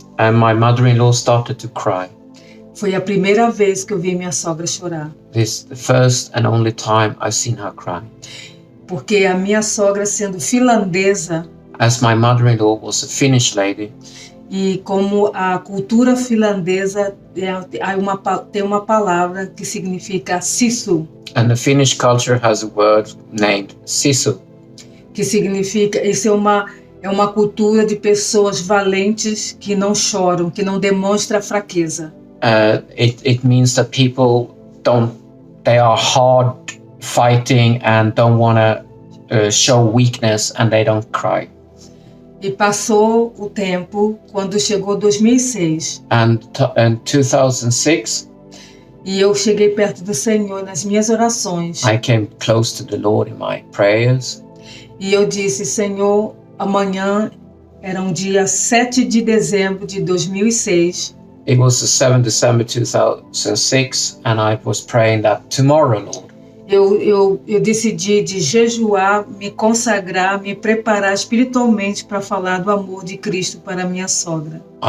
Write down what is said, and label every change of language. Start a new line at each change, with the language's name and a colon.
English: And my mother-in-law started to cry.
Portuguese: Foi a primeira vez que eu vi minha sogra chorar.
English: This is the first and only time I've seen her cry.
Portuguese: Porque a minha sogra, sendo finlandesa,
English: as my mother-in-law was a Finnish lady,
Portuguese: e como a cultura finlandesa tem uma palavra que significa sisu.
English: And the Finnish culture has a word named sisu.
Portuguese: Que significa, isso é uma cultura de pessoas valentes que não choram, que não demonstram fraqueza.
English: It means that people they are hard fighting and don't want to show weakness, and they don't cry.
Portuguese: E passou o tempo, quando chegou 2006.
English: And in 2006,
Portuguese: e eu cheguei perto do Senhor nas minhas orações.
English: I came close to the Lord in my prayers.
Portuguese: E eu disse, Senhor, amanhã era um dia 7 de dezembro de 2006.
English: It was the 7th December 2006, and I was praying that tomorrow, Lord.
Portuguese: Eu decidi de jejuar, me consagrar, me preparar espiritualmente para falar do amor de Cristo para minha sogra.